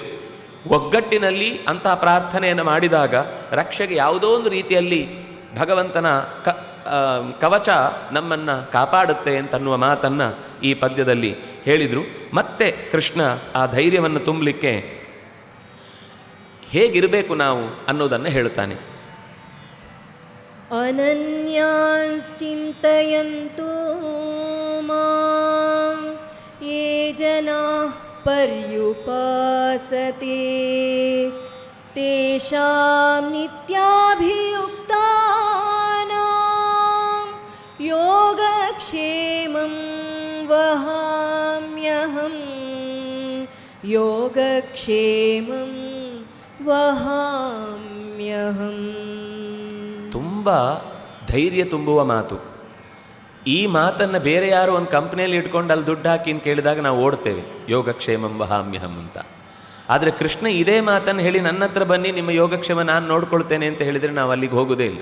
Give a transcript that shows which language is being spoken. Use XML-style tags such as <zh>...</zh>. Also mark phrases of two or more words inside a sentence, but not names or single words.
<kn>ಒಗ್ಗಟ್ಟಿನಲ್ಲಿ ಅಂತಹ ಪ್ರಾರ್ಥನೆಯನ್ನು ಮಾಡಿದಾಗ ರಕ್ಷೆಗೆ ಯಾವುದೋ ಒಂದು ರೀತಿಯಲ್ಲಿ ಭಗವಂತನ ಕವಚ ನಮ್ಮನ್ನು ಕಾಪಾಡುತ್ತೆ ಅಂತನ್ನುವ ಮಾತನ್ನು ಈ ಪದ್ಯದಲ್ಲಿ ಹೇಳಿದರು. ಮತ್ತೆ ಕೃಷ್ಣ ಆ ಧೈರ್ಯವನ್ನು ತುಂಬಲಿಕ್ಕೆ ಹೇಗಿರಬೇಕು ನಾವು ಅನ್ನೋದನ್ನು ಹೇಳ್ತಾನೆ.</kn> <sa>ಅನನ್ಯಾಂಶ್ಚಿಂತಯಂತು ಮಾಂ ಯೇ ಜನಾಃ ಪರ್ಯುಪಾಸತೆ ತೇಷಾಂ ನಿತ್ಯಾಭಿಯುಕ್ತಾನಾಂ ಯೋಗಕ್ಷೇಮಂ ವಹಾಮ್ಯಹಂ ಯೋಗಕ್ಷೇಮಂ ವಹಾಮ್ಯಹಂ.</sa> <kn>ತುಂಬ ಧೈರ್ಯ ತುಂಬುವ ಮಾತು. ಈ ಮಾತನ್ನು ಬೇರೆ ಯಾರೋ ಒಂದು ಕಂಪ್ನಿಯಲ್ಲಿ ಇಟ್ಕೊಂಡು ಅಲ್ಲಿ ದುಡ್ಡು ಹಾಕಿ ಅಂತ ಕೇಳಿದಾಗ ನಾವು ಓಡ್ತೇವೆ,</kn> <sa>ಯೋಗಕ್ಷೇಮಂ ವಹಾಮ್ಯಹಂ</sa> <kn>ಅಂತ. ಆದರೆ ಕೃಷ್ಣ ಇದೇ ಮಾತನ್ನು ಹೇಳಿ ನನ್ನ ಹತ್ರ ಬನ್ನಿ, ನಿಮ್ಮ ಯೋಗಕ್ಷೇಮ ನಾನು ನೋಡ್ಕೊಳ್ತೇನೆ ಅಂತ ಹೇಳಿದರೆ ನಾವು ಅಲ್ಲಿಗೆ ಹೋಗೋದೇ ಇಲ್ಲ.</kn>